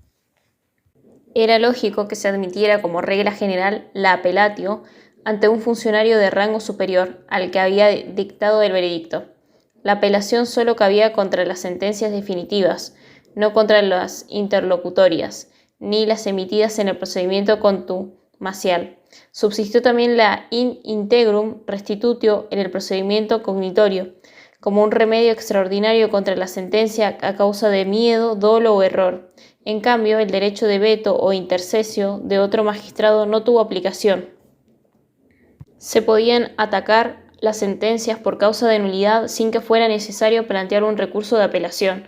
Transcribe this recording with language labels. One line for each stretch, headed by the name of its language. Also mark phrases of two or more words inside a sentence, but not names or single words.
Spanish: Era lógico que se admitiera como regla general la apelatio ante un funcionario de rango superior al que había dictado el veredicto. La apelación solo cabía contra las sentencias definitivas, no contra las interlocutorias, ni las emitidas en el procedimiento contumacial. Subsistió también la
Latin: in integrum restitutio
Spanish: en el procedimiento cognitorio, como un remedio extraordinario contra la sentencia a causa de miedo, dolo o error. En cambio, el derecho de veto o intercesio de otro magistrado no tuvo aplicación. Se podían atacar las sentencias por causa de nulidad sin que fuera necesario plantear un recurso de apelación.